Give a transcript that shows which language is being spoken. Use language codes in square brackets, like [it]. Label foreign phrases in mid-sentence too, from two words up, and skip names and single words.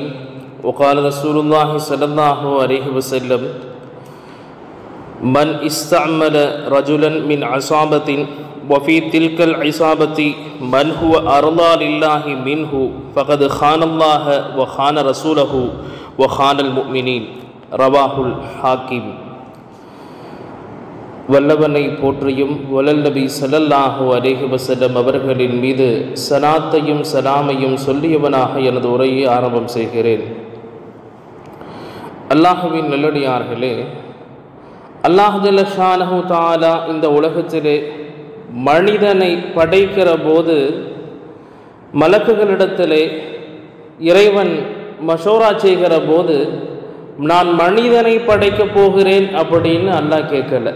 [ar] وقال رسول الله صلى الله عليه وسلم من استعمل رجلا من عصابة وفي تلك العصابة من هو أرضى لله منه فقد خان الله وخان رسوله وخان المؤمنين رواه الحاكم. [ta] வல்லவனை போற்றியும் வல்லல் நபி [ar] صلى الله عليه وسلم [ta] அவர்களின் மீது சலாத்தையும் சலாமையும் சொல்லியவனாக எனது உரையை ஆரம்பம் செய்கிறேன். அல்லாஹுவின் நல்லடியார்களே, [ar] الله جل شأنه تعالى [ta] இந்த உலகத்திலே மனிதனை படைக்கிற போது மலக்குகளிடத்திலே இறைவன் மஷோரா செய்கிற போது நான் மனிதனை படைக்கப் போகிறேன் அப்படின்னு அல்லாஹ் கேட்கல.